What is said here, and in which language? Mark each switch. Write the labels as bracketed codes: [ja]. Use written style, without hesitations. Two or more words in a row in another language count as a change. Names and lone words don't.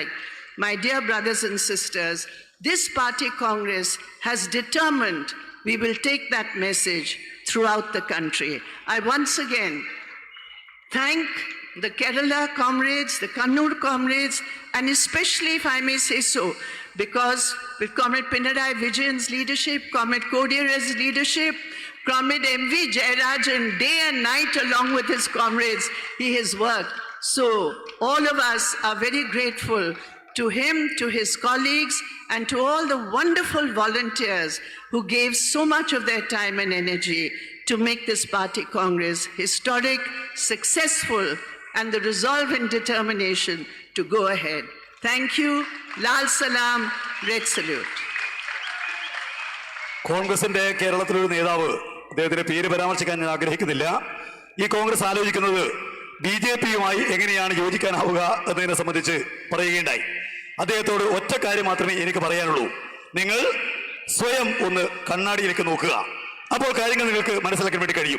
[en] My dear brothers and sisters, this party Congress has determined we will take that message throughout the country. I once again thank the Kerala comrades, the Kannur comrades, and especially, if I may say so, because with Comrade Pinarayi Vijayan's leadership, Comrade Kodiyar's leadership, Comrade M.V. Jayarajan, day and night along with his comrades, he has worked. So all of us are very grateful to him, to his colleagues, and to all the wonderful volunteers who gave so much of their time and energy to make this party Congress historic, successful, and the resolve and determination to go ahead. Thank you. [hi] Lal Salam, [en] Red Salute. [ml] കോൺഗ്രസിന്റെ കേരളത്തിലൊരു നേതാവ്, അദ്ദേഹത്തിന്റെ പേര് പരാമർശിക്കാൻ ഞാൻ ആഗ്രഹിക്കുന്നില്ല, ഈ കോൺഗ്രസ് ആലോചിക്കുന്നത് BJP-യുമായി എങ്ങനെയാണ് യോജിക്കാനാവുക എന്നതിനെ സംബന്ധിച്ച് പറയുകയുണ്ടായി. അദ്ദേഹത്തോട് ഒറ്റ കാര്യം മാത്രമേ എനിക്ക് പറയാനുള്ളൂ. നിങ്ങൾ സ്വയം ഒന്ന് കണ്ണാടിയിലേക്ക് നോക്കുക, അപ്പോൾ കാര്യങ്ങൾ നിങ്ങൾക്ക് മനസ്സിലാക്കാൻ വേണ്ടി കഴിയും.